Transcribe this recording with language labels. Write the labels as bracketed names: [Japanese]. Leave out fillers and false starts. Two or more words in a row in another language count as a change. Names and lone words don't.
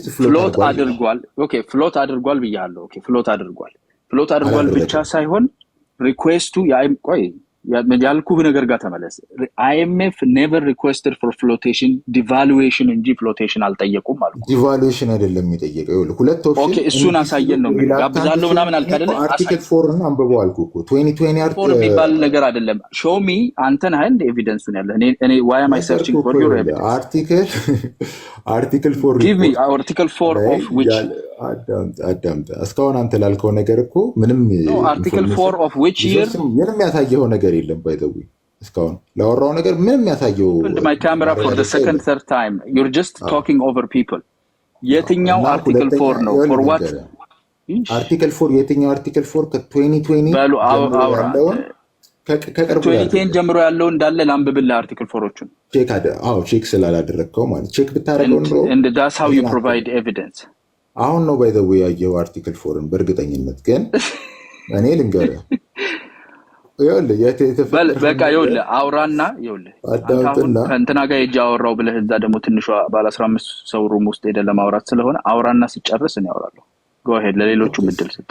[Amharic] ፍሎት አድርጓል። ኦኬ ፍሎት አድርጓል ብያለሁ። ኦኬ ፍሎት አድርጓል ብቻ ሳይሆን ሪኩዌስቱ ቆይ ያልኩህ ነገር ጋር ተመለስ። [English] IMF never requested for flotation devaluation [Amharic] እንጂ ፍሎቴሽን አልጠየቁም አሉ። ዲቫሉዌሽን አይደለም የሚጠየቀው። ይኸውልህ ሁለት ኦፕሽን ኦኬ እሱን አሳየን ነው ጋብዛለሁ ምናምን አልክ አይደለ? አርቲክል 4 እና አንብበው አልኩህ እኮ 2020 4 የሚባል ነገር አይደለም። [English] show me [Amharic] አንተ ነህ እንደ ኤቪደንሱን ያለህ እኔ [English] why am I searching for your evidence? [Amharic] አርቲክል 4 [English] give me article 4 of which [Amharic] አዳምጥ እስካሁን አንተ ላልከው ነገር እኮ ምንም [English] article 4 of which year [Amharic] ምንም ያሳየው ነገር የለም። ባይዘው እስካሁን ላወራው ነገር ምንም ያሳየው [English] my camera for the second third time you're just talking over people [Amharic] የትኛው article 4 ነው [English] for what [Amharic] article 4 የትኛው article 4 ከ2020 ባሉ አውራ ከቅርቡ 2010 ጀምሮ ያለው እንዳለ ላንብብልህ article 4ዎቹን ቼክ ስላላደረግከው ማለት ቼክ ብታረገው ነው [English] and that's how you provide evidence [Amharic] አሁን ነው ባይዘው ያየው article 4ን በእርግጠኝነት ግን እኔ ልንገርህ በቃ ይኸውልህ አውራና ይኸውልህ ከእንትና ጋር ሂጅ አወራው ብለህ እዛ ደግሞ ትንሿ ባለ 15 ሰው ሩም ውስጥ ሄደህ ለማውራት ስለሆነ አውራና ሲጨርስ እኔ አወራለሁ። [English] go ahead [Amharic] ለሌሎቹ ምድል ስጥ።